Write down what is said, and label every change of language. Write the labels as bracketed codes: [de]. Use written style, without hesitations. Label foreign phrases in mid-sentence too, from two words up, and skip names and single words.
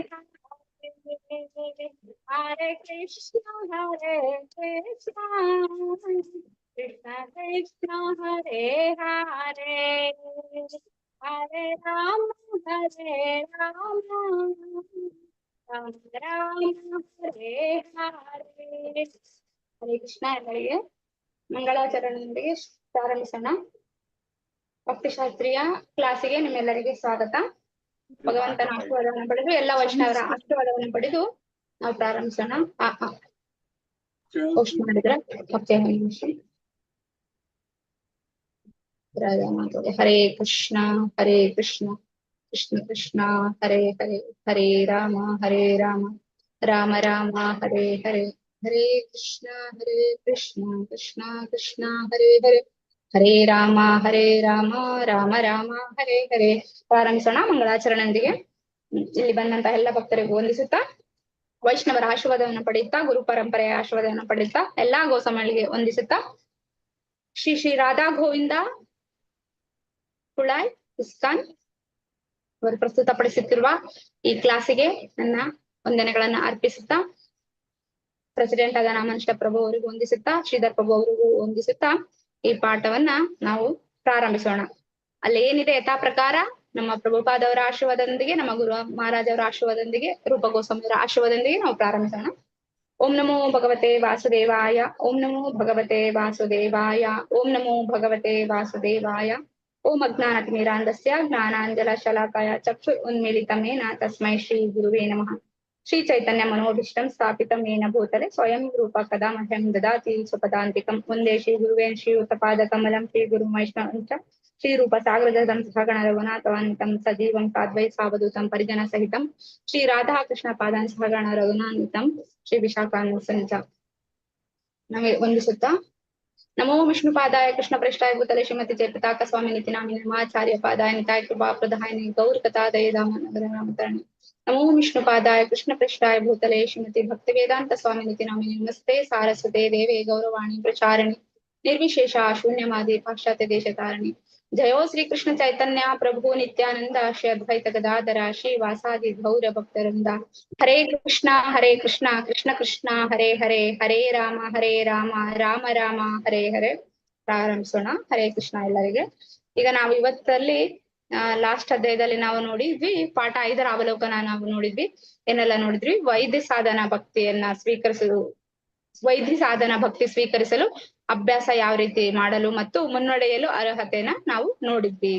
[sa] हरे, हरे कृष्ण कृष्ण कृष्ण कृष्ण हरे हरे, हरे राम राम राम हरे हरे. [kn] ಹರೇ ಕೃಷ್ಣ. ಎಲ್ಲರಿಗೆ ಮಂಗಳಾಚರಣೆಯೊಂದಿಗೆ ಪ್ರಾರಂಭಿಸೋಣ. ಭಕ್ತಿಶಾಸ್ತ್ರೀಯ ಕ್ಲಾಸಿಗೆ ನಿಮ್ಮೆಲ್ಲರಿಗೆ ಸ್ವಾಗತ. ಭಗವಂತನ ಆಶೀರ್ವಾದವನ್ನು ಪಡೆದು, ಎಲ್ಲ ವೈಷ್ಣವರ ಆಶೀರ್ವಾದವನ್ನು ಪಡೆದು ನಾವು ಪ್ರಾರಂಭಿಸೋಣ. ಪೋಸ್ಟ್ ಮಾಡಿದ್ರೆ ಓಕೆ. [sa] ಹರೇ ಕೃಷ್ಣ ಕೃಷ್ಣ ಕೃಷ್ಣ ಹರೇ ಹರೇ, ಹರೇ ರಾಮ ರಾಮ ರಾಮ ಹರೇ ಹರೇ, ಹರೇ ಕೃಷ್ಣ ಕೃಷ್ಣ ಕೃಷ್ಣ ಹರೇ ಹರೇ, ಹರೇ ರಾಮ ರಾಮ ರಾಮ ಹರೇ ಹರೇ. [kn] ಪ್ರಾರಂಭಿಸೋಣ ಮಂಗಳಾಚರಣೆಯೊಂದಿಗೆ. ಇಲ್ಲಿ ಬಂದಂತಹ ಎಲ್ಲ ಭಕ್ತರಿಗೂ ವಂದಿಸುತ್ತಾ ವೈಷ್ಣವರ ಆಶೀರ್ವಾದವನ್ನು ಪಡೆಯುತ್ತಾ, ಗುರು ಪರಂಪರೆಯ ಆಶೀರ್ವಾದವನ್ನು ಪಡೆಯುತ್ತಾ, ಎಲ್ಲಾ ಗೋಸಮಳಿಗೆ ವಂದಿಸುತ್ತಾ, ಶ್ರೀ ಶ್ರೀ ರಾಧಾ ಗೋವಿಂದ ಕುಳಾಯ್ ಇಸ್ಕಾನ್ ಅವರು ಪ್ರಸ್ತುತಪಡಿಸುತ್ತಿರುವ ಈ ಕ್ಲಾಸಿಗೆ ನನ್ನ ವಂದನೆಗಳನ್ನ ಅರ್ಪಿಸುತ್ತಾ, ಪ್ರೆಸಿಡೆಂಟ್ ಆದ ನಾಮನಿಷ್ಠ ಪ್ರಭು ಅವರಿಗೂ ವಂದಿಸುತ್ತಾ, ಶ್ರೀಧರ್ ಪ್ರಭು ಅವರಿಗೂ ವಂದಿಸುತ್ತಾ ಈ ಪಾಠವನ್ನ ನಾವು ಪ್ರಾರಂಭಿಸೋಣ. ಅಲ್ಲಿ ಏನಿದೆ ಯಥಾ ಪ್ರಕಾರ ನಮ್ಮ ಪ್ರಭುಪಾದವರ ಆಶೀರ್ವಾದದೊಂದಿಗೆ, ನಮ್ಮ ಗುರು ಮಹಾರಾಜ್ ಅವರ ಆಶೀರ್ವಾದದೊಂದಿಗೆ, ರೂಪ ಗೋಸ್ವಾಮಿ ಅವರ ಆಶೀರ್ವಾದದೊಂದಿಗೆ ನಾವು ಪ್ರಾರಂಭಿಸೋಣ. [sa] ಓಂ ನಮೋ ಭಗವತೆ ವಾಸುದೇವಾಯ, ಓಂ ನಮೋ ಭಗವತೆ ವಾಸುದೇವಾಯ, ಓಂ ನಮೋ ಭಗವತೆ ವಾಸುದೇವಾಯ. ಓಂ ಅಜ್ಞಾನತಿಮಿರಾಂಧಸ್ಯ ಜ್ಞಾನಾಂಜಲ ಶಲಾಕಾಯ ಚಕ್ಷು ಉನ್ಮಿಲಿತಮೇನ ತಸ್ಮೈ ಶ್ರೀ ಗುರುವೇ ನಮಃ. ಶ್ರೀ ಚೈತನ್ಯ ಮನೋಭೀಷ್ಟಂ ಸ್ಥಾಪಿತಂ ಯೇನ ಭೂತಲೆ ಸ್ವಯಂ ರೂಪ ಕದಾ ಮಹ್ಯಂ ದದಾತಿ ಸ್ವಪದಾಂತಿಕಂ. ವಂದೇ ಶ್ರೀ ಗುರುವೇನ್ ಶ್ರೀಯುತಪಾದ ಕಮಲಂ ಶ್ರೀ ಗುರು ವೈಷ್ಣವಂ ಚ ಶ್ರೀ ರೂಪ ಸಾಗರಜಂ ಸಹಗಣ ರಘುನಾಥವಾನ್ವಿತಂ ಸಜೀವಂ ಸಾದ್ವೈ ಸಾವಧೂತಂ ಪರಿಜನ ಸಹಿತಂ ಶ್ರೀ ರಾಧಾ ಕೃಷ್ಣ ಪಾದಾನ್ ಸಹಗಣ ರಘುನಾಥಿತಂ ಶ್ರೀ ವಿಶಾಖಾನ್ವಿತಂ ಚ. [kn] ನಮಗೆ ವಂದಿಸುತ್ತಾ, [sa] ನಮೋ ವಿಷ್ಣುಪಾದಾಯ ಕೃಷ್ಣ ಪ್ರೇಷ್ಠಾಯ ಭೂತಲೆ ಶ್ರೀಮತಿ ಜಯಪತಾಕ ಸ್ವಾಮಿ ನಿತಿನಾಮಿನಿ ನಮಾಚಾರ್ಯ ಪಾದಾಯ ನಿತಾಯ ಕೃಪಾ ಪ್ರದಾಯಿನಿ ಗೌರ ಕಥಾದಯ ದಾಮೋದರ ನಾಮಕರಣಿ. ನಮೋ ವಿಷ್ಣುಪಾದಾಯ ಕೃಷ್ಣ ಪ್ರೇಷ್ಠಾಯ ಭೂತಲೆ ಶ್ರೀಮತಿ ಭಕ್ತಿ ವೇದಾಂತ ಸ್ವಾಮಿ ನಿತಿನಾಮಿನಿ ನಮಸ್ತೆ ಸಾರಸ್ವತೆ ದೇವೇ ಗೌರವಾಣಿ ಪ್ರಚಾರಣಿ ನಿರ್ವಿಶೇಷ ಶೂನ್ಯವಾದಿ ಪಾಶ್ಚಾತ್ಯ ದೇಶ ತಾರಣಿ. ಜಯೋ ಶ್ರೀ ಕೃಷ್ಣ ಚೈತನ್ಯ ಪ್ರಭು ನಿತ್ಯಾನಂದ ಶ್ರೀ ಅದ್ವೈತ ಗದಾಧರ ಶ್ರೀ ವಾಸಾದಿ ಗೌರ ಭಕ್ತರಿಂದ. ಹರೇ ಕೃಷ್ಣ ಕೃಷ್ಣ ಕೃಷ್ಣ ಹರೇ ಹರೇ, ಹರೇ ರಾಮ ರಾಮ ರಾಮ ಹರೇ ಹರೇ. [kn] ಪ್ರಾರಂಭಿಸೋಣ. ಹರೇ ಕೃಷ್ಣ ಎಲ್ಲರಿಗೆ. ಈಗ ನಾವು ಇವತ್ತಲ್ಲಿ ಲಾಸ್ಟ್ ಅಧ್ಯಾಯದಲ್ಲಿ ನಾವು ನೋಡಿದ್ವಿ, ಪಾಠ 5ರ ಅವಲೋಕನ ನಾವು ನೋಡಿದ್ವಿ. ಏನೆಲ್ಲ ನೋಡಿದ್ವಿ? ವೈದ್ಯ ಸಾಧನ ಭಕ್ತಿ ಸ್ವೀಕರಿಸಲು ಅಭ್ಯಾಸ ಯಾವ ರೀತಿ ಮಾಡಲು ಮತ್ತು ಮುನ್ನಡೆಯಲು ಅರ್ಹತೆನ ನಾವು ನೋಡಿದ್ವಿ.